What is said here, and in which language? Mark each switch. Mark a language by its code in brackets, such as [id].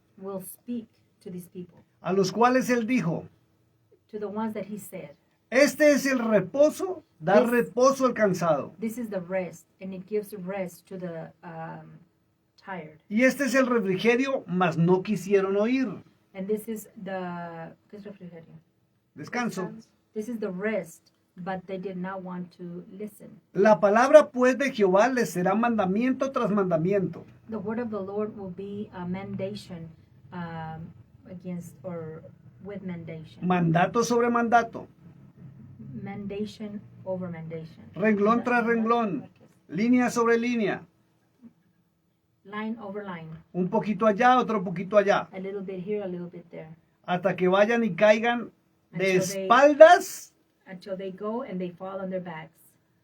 [en] will speak to these people, [es] a los cuales él dijo, [en] to the ones that he said. [es] este es el reposo, dar [en] This- [es] reposo al cansado. [en] This is the rest, and it gives rest to the tired. [es] Y este es el refrigerio, mas no quisieron oír. [en] And this is the [es] ¿qué es refrigerio? Descanso. [en] This is the rest, but they did not want to listen. [es] La palabra pues de Jehová les será mandamiento tras mandamiento. [en] The word of the Lord will be a mandation against or with mandation. [es] Mandato sobre mandato, [en] Mandation over mandation. [es] renglón tras renglón, línea sobre línea, [en] Line over line. [es] un poquito allá, otro poquito allá, [en] A little bit here, a little bit there. [es] hasta que vayan y caigan de [en] Until they- [es] espaldas [en] Until they go and they fall on their backs.